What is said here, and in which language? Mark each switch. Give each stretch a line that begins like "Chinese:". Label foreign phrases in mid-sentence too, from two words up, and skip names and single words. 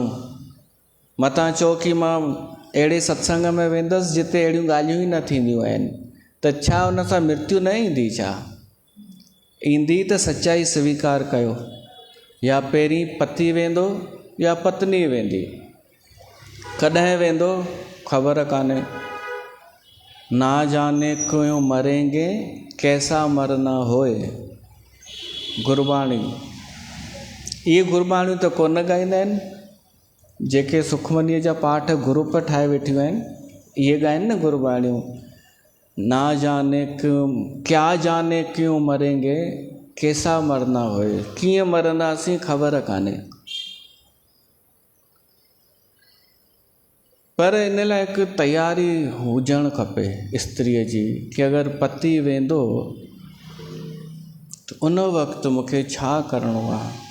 Sindhi: मतां चओ की मां अहिड़े सत्संग में वेंदसि जिते अहिड़ियूं ॻाल्हियूं ई न थींदियूं आहिनि, त छा उन सां मृत्यु न ईंदी? छा ईंदी त सचाई स्वीकार कयो। या पहिरीं पति वेंदो या पत्नी वेंदी, कॾहिं वेंदो ख़बर कान्हे।
Hindi: ना जाने क्यों मरेंगे कैसा मरना होए।
Sindhi: गुरबाणी, इहे गुरबाणियूं त कोन ॻाईंदा आहिनि, जेके सुखमनीअ जा पाठ ग्रुप ठाहे वेठियूं आहिनि, इहे ॻाइनि न गुरबाणियूं।
Hindi: ना जाने क्यों, क्या जाने क्यों मरेंगे कैसा मरना होए।
Sindhi: कीअं मरंदासीं ख़बर कान्हे। पर इन लाइ हिकु तयारी हुजणु खपे स्त्रीअ जी, कि अगरि पति वेंदो त उन वक़्तु मूंखे छा करिणो आहे।